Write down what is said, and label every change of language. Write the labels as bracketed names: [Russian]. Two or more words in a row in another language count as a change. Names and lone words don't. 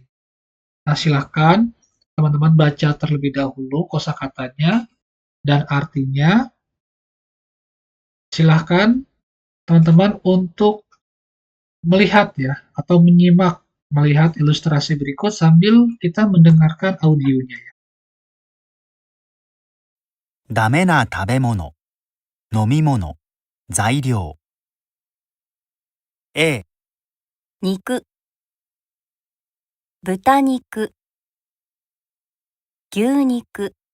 [Indonesian] Nah, silahkan teman-teman baca terlebih dahulu kosakatanya dan artinya. Silahkan teman-teman untuk melihat ya atau menyimak melihat ilustrasi berikut sambil kita mendengarkan audionya ya. [Japanese] ダメな食べ物、飲み物、材料。A、肉、豚肉、牛肉、